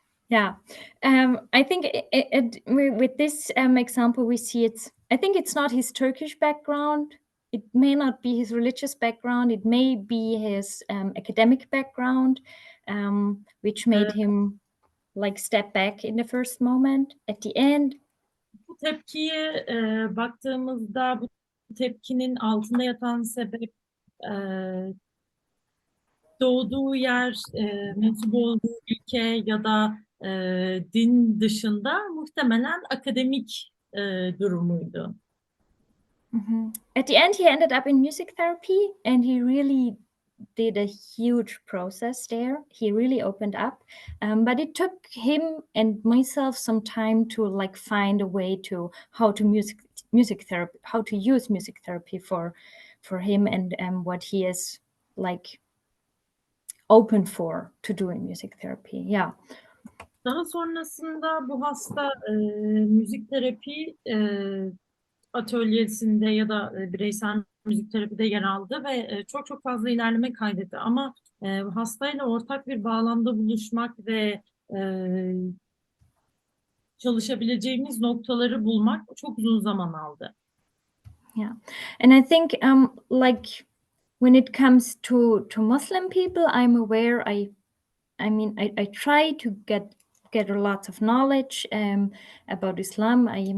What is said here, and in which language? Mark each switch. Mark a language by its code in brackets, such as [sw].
[en] Yeah, I think with this example, we see I think it's not his Turkish background. It may not be his religious background. It may be his academic background, which made him like step back in the first moment. At the end, [tr] bu tepkiye baktığımızda bu tepkinin altında yatan sebep doğduğu yer, mensup olduğu ülke ya da din dışında muhtemelen akademik durumuydu. [en] At the end, he ended up in music therapy, and he really did a huge process there. He really opened up, but it took him and myself some time to like find a way to how to music therapy, how to use music therapy for him, and what he is like open for to doing music therapy. Yeah. [tr] Daha sonrasında bu hasta müzik terapi atölyesinde ya da bireysel müzik terapide yer aldı ve çok çok fazla ilerleme kaydetti. Ama hastayla ortak bir bağlamda buluşmak ve çalışabileceğimiz noktaları bulmak çok uzun zaman aldı. [en] Yeah, and I think like when it comes to Muslim people, I'm aware. I mean, I try to get a lot of knowledge about Islam.